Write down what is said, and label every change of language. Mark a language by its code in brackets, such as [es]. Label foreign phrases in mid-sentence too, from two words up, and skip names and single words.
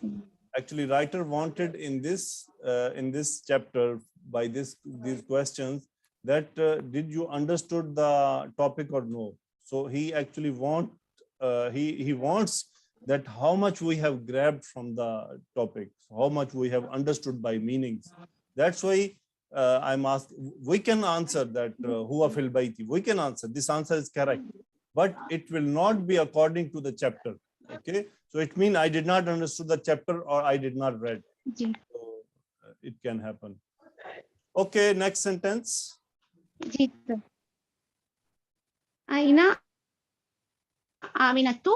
[en] Actually, writer wanted in this chapter by these questions that did you understood the topic or no? So he actually he wants that how much we have grabbed from the topic, how much we have understood by meanings. That's why I'm asked. We can answer that [ar] هو في بيتي. [en] We can answer. This answer is correct, but it will not be according to the chapter. Okay, so it means I did not understood the chapter or I did not read. So, it can happen. Okay, next sentence. जी sir. Aina Aminatu.